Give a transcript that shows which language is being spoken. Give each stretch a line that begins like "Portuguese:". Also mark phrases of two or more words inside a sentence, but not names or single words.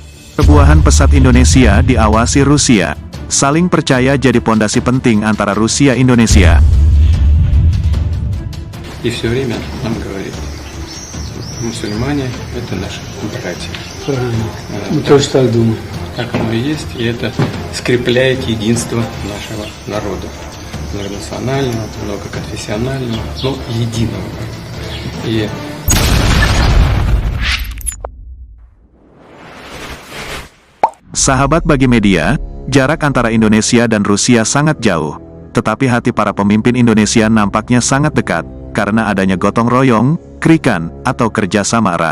Indonesian: Perbuahan pesat Indonesia diawasi Rusia. Saling percaya jadi pondasi penting antara Rusia-Indonesia.
Russian: И все время нам говорит, мусульмане – это наши братья. Правильно. Мы тоже так думаем. Так оно и есть, и это скрепляет единство нашего народа. Многонационального, многоконфессионального, но единого. И
Indonesian: Sahabat bagi media, jarak antara Indonesia dan Rusia sangat jauh. Tetapi hati para pemimpin Indonesia nampaknya sangat dekat, karena adanya gotong royong, krikan, atau kerjasama erat.